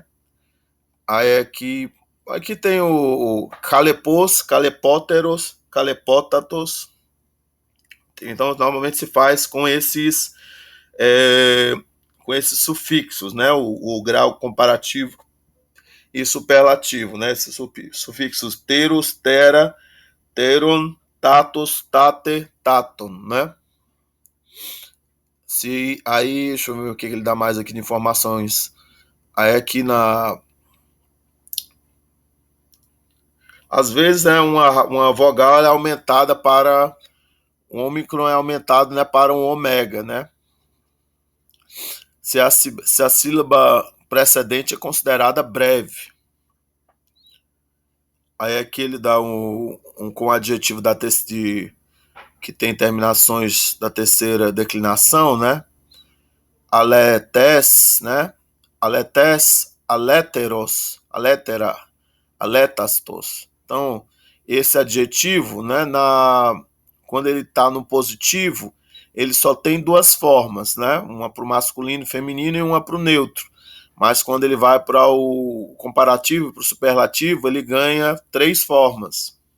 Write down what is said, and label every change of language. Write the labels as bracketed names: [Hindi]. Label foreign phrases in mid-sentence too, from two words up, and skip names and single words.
[Portuguese] Aí aqui tem o [Greek] χαλεπός, χαλεπώτερος, χαλεπώτατος. [Portuguese] Então, normalmente se faz com esses sufixos, né? O grau comparativo e superlativo, né? Esses sufixos [Greek] τερος, τερα, τερον, τατος, τατη, τατον, [Portuguese] né? Aí, deixa eu ver o que ele dá mais aqui de informações. Aí aqui às vezes, né, uma vogal é aumentada para... O ômicron é aumentado, né, para um ômega, né? Se a sílaba precedente é considerada breve. Aí aqui ele dá com o adjetivo que tem terminações da terceira declinação, né? Aletes, né? [Greek] ἀληθής, ἀληθέστερος, ἀληθεστέρα, ἀληθέστατος. [Portuguese] Então, esse adjetivo, né, quando ele está no positivo, ele só tem duas formas, né? Uma para o masculino e feminino e uma para o neutro. Mas quando ele vai para o comparativo, para o superlativo, ele ganha 3 formas.